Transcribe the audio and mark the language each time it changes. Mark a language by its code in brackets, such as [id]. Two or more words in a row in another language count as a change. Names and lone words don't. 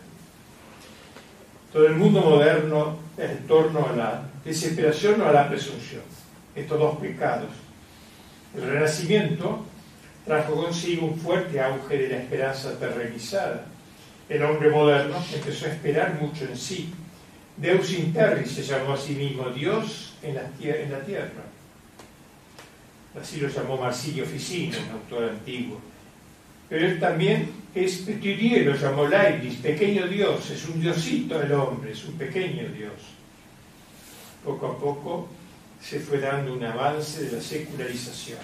[es] Todo el mundo moderno es en torno a la desesperación o a la presunción, estos dos pecados. El Renacimiento trajo consigo un fuerte auge de la esperanza terrenizada. El hombre moderno empezó a esperar mucho en sí. [la] Deus in terris [es] se llamó a sí mismo, Dios en la tierra. así lo llamó Marsilio Ficino, un autor antiguo. Pero él también es [fr] petit Dieu, [es] lo llamó Leibniz, pequeño Dios, es un diosito el hombre, es un pequeño Dios. Poco a poco se fue dando un avance de la secularización.